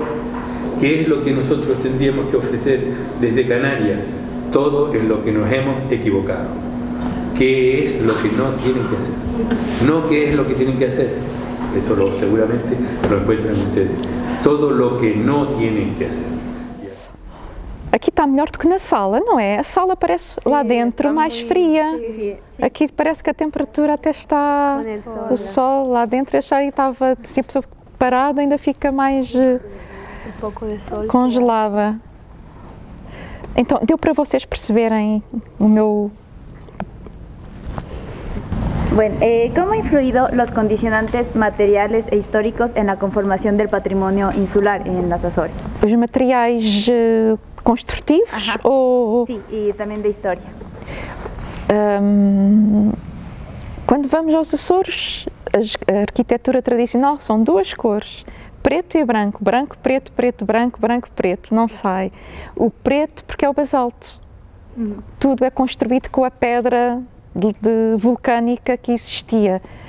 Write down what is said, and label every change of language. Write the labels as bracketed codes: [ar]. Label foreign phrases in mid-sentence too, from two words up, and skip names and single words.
[es] ¿Qué es lo que nosotros tendríamos que ofrecer desde Canarias? Todo en lo que nos hemos equivocado. ¿Qué es lo que no tienen que hacer? No qué es lo que tienen que hacer. Eso seguramente lo encuentran ustedes. todo lo que no tienen que hacer. [pt] Aqui está melhor do que na sala, não é? A sala parece lá dentro mais fria. Aqui parece que a temperatura até está... O sol lá dentro, eu achei que estava, se a pessoa parada, ainda fica mais congelada. Então, deu para vocês perceberem o meu... [es] Bueno, ¿cómo han influido los condicionantes materiales e históricos en la conformación del patrimonio insular en las Azores? [pt] Os materiais construtivos ou... [es] Sí, y también de historia. [pt] Quando vamos aos Açores, a arquitetura tradicional são duas cores, preto e branco, branco, preto, preto, branco, branco, preto, não sai. O preto porque é o basalto. Tudo é construído com a pedra vulcânica que existia.